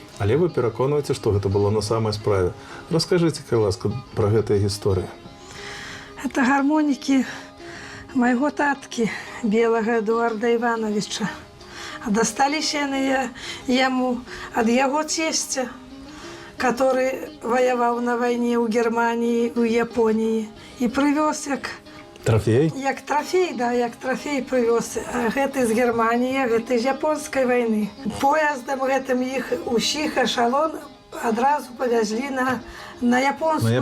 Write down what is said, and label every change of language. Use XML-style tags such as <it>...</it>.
<be>Але вы пераконваеце, што гэта было на самай справе. Раскажыце, калі ласка, пра гэтыя гісторыі.</be> <ru>Это гармоники моего татки, Белого Эдуарда Ивановича. А достались они ему от его тестя, который воевал на войне у Германии, у Японии. И привез як Трофей? Як трофей, да, як трофей привез.</ru> <be>Гэта з Германии, гэта з японской войны. Поездом гэтым их усіх эшалон одразу повезли на японскую</be>